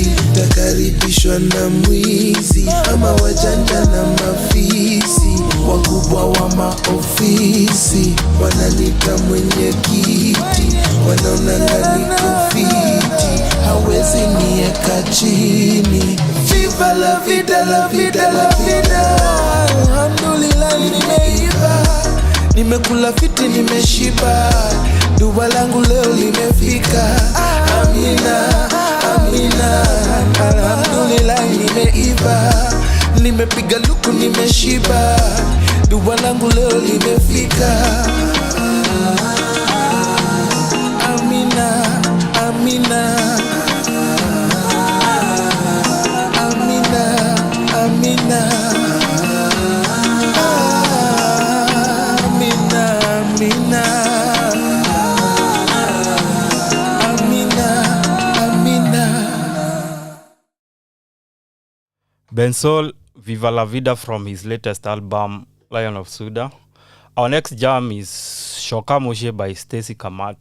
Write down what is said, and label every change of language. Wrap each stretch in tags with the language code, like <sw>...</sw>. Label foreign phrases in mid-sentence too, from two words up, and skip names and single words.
<sw>takaribishwa na mwizi ama wajanja na mafisi wakubwa wa maofisi wananita mwenye kiti wanaona ndani kufiti hawezi nieka chini</sw> <es>viva la vida la vida la vida</es> <sw>alhamdulillah nimeiva nimekula fiti nimeshiba dua langu leo limefika amina amina alhamdulillah nimeiva nimepiga luku nimeshiba dua langu leo limefika amina amina amina amina amina amina amina amina.</sw> <en>Bensoul, Viva La Vida from his latest album, Lion of Suda. Our next jam is Shoka Moshe by Stacy Kamatu.</en>